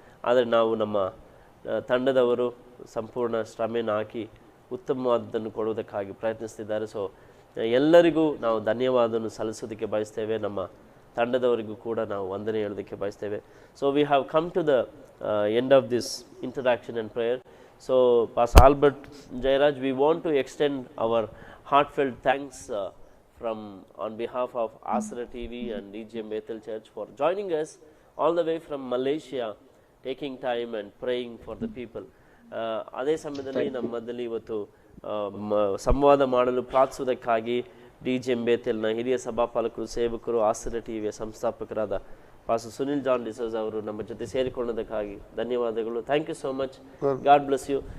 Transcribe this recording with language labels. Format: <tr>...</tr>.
<kn>ಆದರೆ ನಾವು ನಮ್ಮ ತಂಡದವರು ಸಂಪೂರ್ಣ ಶ್ರಮೆಯನ್ನು ಹಾಕಿ ಉತ್ತಮವಾದದ್ದನ್ನು ಕೊಡುವುದಕ್ಕಾಗಿ ಪ್ರಯತ್ನಿಸ್ತಿದ್ದಾರೆ. ಸೊ ಎಲ್ಲರಿಗೂ ನಾವು ಧನ್ಯವಾದವನ್ನು ಸಲ್ಲಿಸೋದಕ್ಕೆ ಬಯಸ್ತೇವೆ. ನಮ್ಮ ತಂಡದವರಿಗೂ ಕೂಡ ನಾವು ವಂದನೆ ಹೇಳೋದಕ್ಕೆ ಬಯಸ್ತೇವೆ.</kn> <en>So we have come to the end of this introduction and prayer. So, Pastor Albert Jairaj, we want to extend our heartfelt thanks on behalf of Asra TV and DGM Bethel Church for joining us all the way from Malaysia, taking time and praying for the people.</en> <kn>ಅದೇ ಸಮಯದಲ್ಲಿ ನಮ್ಮದಲ್ಲಿ ಇವತ್ತು ಸಂವಾದ ಮಾಡಲು ಪ್ರಾರ್ಥಿಸುವುದಕ್ಕಾಗಿ DGM ಬೇತೆಲ್ನ ಹಿರಿಯ ಸಭಾಪಾಲಕರು, ಸೇವಕರು, ಆಸ್ರ ಟಿವಿಯ ಸಂಸ್ಥಾಪಕರಾದ pastor Sunil John D'Souza ಅವರು ನಮ್ಮ ಜೊತೆ ಸೇರಿಕೊಳ್ಳೋದಕ್ಕಾಗಿ ಧನ್ಯವಾದಗಳು.</kn> <en>Thank you so much. God bless you.</en>